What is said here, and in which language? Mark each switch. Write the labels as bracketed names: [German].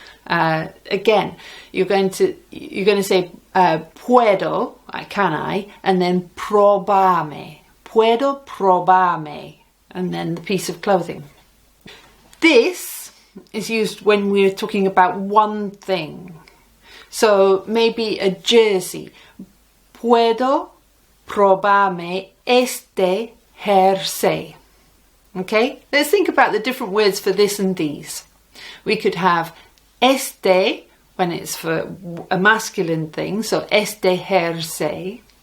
[English] Again, you're going to say puedo, can I, and then probarme. [Spanish] Puedo probarme, [English] and then the piece of clothing. This is used when we're talking about one thing. So maybe a jersey. [Spanish] Puedo probarme este jersey. [English] Okay, let's think about the different words for this and these. We could have este when it's for a masculine thing, so [Spanish] este jersey.